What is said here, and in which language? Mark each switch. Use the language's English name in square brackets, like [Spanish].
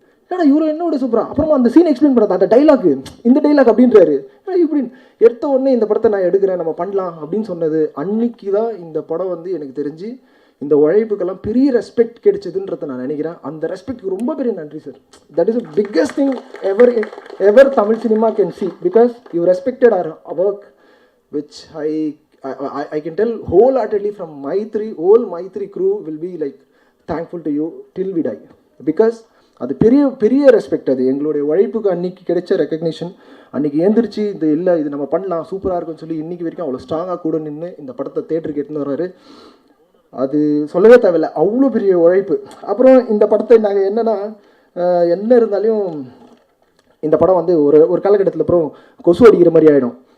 [Tamil] ஏன்னா இவரு என்ன விட சூப்பராக. அப்புறமா அந்த சீன் எக்ஸ்பிளைன் பண்ண அந்த டைலாக், இந்த டைலாக் அப்படின்றாரு. இப்படின்னு எடுத்த உடனே இந்த படத்தை நான் எடுக்கிறேன், நம்ம பண்ணலாம் அப்படின்னு சொன்னது அன்னைக்கு தான் இந்த படம் வந்து எனக்கு தெரிஞ்சு இந்த உழைப்புக்கெல்லாம் பெரிய ரெஸ்பெக்ட் கிடைச்சதுன்றதை நான் நினைக்கிறேன். அந்த ரெஸ்பெக்ட்க்கு ரொம்ப பெரிய நன்றி sir. [English] that is the biggest thing ever Tamil cinema can see, because you respected our work, which I can tell wholeheartedly from whole Maitri crew will be like thankful to you till we die, because [Tamil] அது பெரிய பெரிய respect. அது எங்களுடைய உழைப்புக்கு அன்றைக்கி கிடைச்ச recognition. அன்றைக்கி ஏந்திரிச்சு இது நம்ம பண்ணலாம், சூப்பராக இருக்குன்னு சொல்லி இன்றைக்கி வரைக்கும் அவ்வளோ ஸ்ட்ராங்காக கூட நின்று இந்த படத்தை தேட்டருக்கு எடுத்துன்னு வர்றாரு. அது சொல்லவே தேவையில்லை, அவ்வளோ பெரிய உழைப்பு. அப்புறம் இந்த படத்தை நாங்கள் என்ன இருந்தாலும் இந்த படம் வந்து ஒரு காலகட்டத்தில் அப்புறம் கொசு அடிக்கிற மாதிரி ஆகிடும்.